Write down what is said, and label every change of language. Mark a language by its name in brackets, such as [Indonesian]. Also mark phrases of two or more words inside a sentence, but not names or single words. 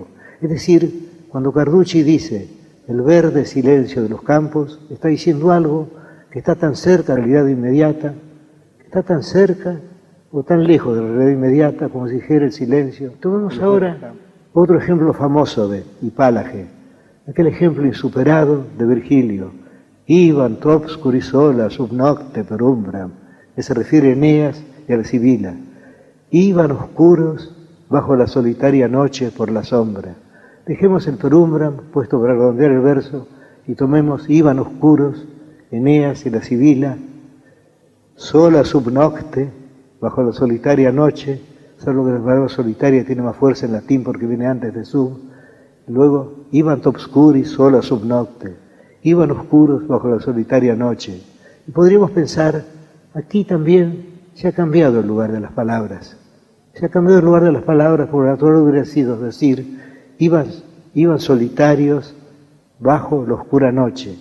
[Spanish] Es decir, cuando Carducci dice el verde silencio de los campos, está diciendo algo que está tan cerca de la realidad inmediata, que está tan cerca o tan lejos de la realidad inmediata como si dijera el silencio. Tomemos ahora otro ejemplo famoso de Hipálage, aquel ejemplo insuperado de Virgilio, [Latin] Iban obscuri sola sub nocte per umbram, [Spanish] que se refiere a Eneas y a la Sibila. Iban oscuros bajo la solitaria noche por la sombra. Dejemos el perumbram puesto para redondear el verso y tomemos iban oscuros, Eneas y la Sibila, [Latin] sola sub nocte, [Spanish] bajo la solitaria noche, salvo que la palabra solitaria tiene más fuerza en latín porque viene antes de sub. [Latin] Luego, iban obscuri sola sub nocte, [Spanish] iban oscuros bajo la solitaria noche. Y podríamos pensar, aquí también se ha cambiado el lugar de las palabras. Se ha cambiado el lugar de las palabras, porque lo natural hubiera sido decir, iban solitarios bajo la oscura noche.